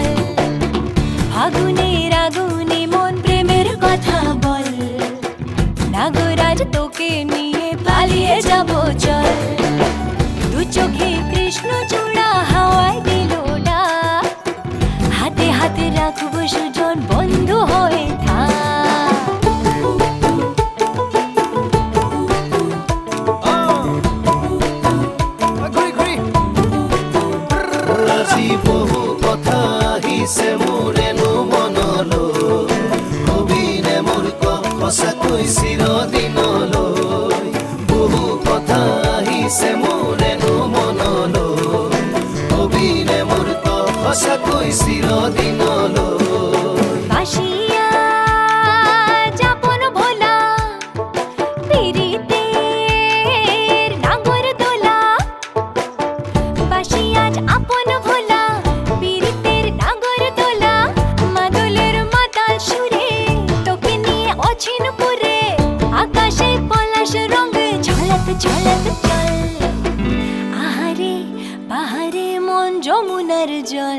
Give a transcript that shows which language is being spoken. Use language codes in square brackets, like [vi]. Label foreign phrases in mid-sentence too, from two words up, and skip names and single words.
[bn] ফাগুনের আগুনে মন প্রেমের কথা বল, নাগরাজ তোকে নিয়ে পালিয়ে যাব চল। দু চোখে কৃষ্ণ চূড়া হাওয়ায় দিল ডাক, হাতে হাতে রাখবো সুজন বন্ধু হয়ে থাক। [as] বহু কথা আহিছে মোৰেনো মনলৈ, কবিৰে মোৰ সঁচাকৈ চিৰদিনলৈ। বহু কথা আহিছে মোৰেনো মনলৈ, কবিৰে মোৰ সঁচাকৈ চিৰদিনলৈ। [bn] বাসিয়া যাপন ভোলা পিরিতের নাগর দোলা বাসিয়া আপন ভোলা পিরিতের নাগর দোলা মাদলের মাতাল সুরে তোকে নিয়ে অছিন পুরে আকাশে পলাশ রঙ ঝলক ঝলক চল আহারে পাহাড়ে মন যমুনার জল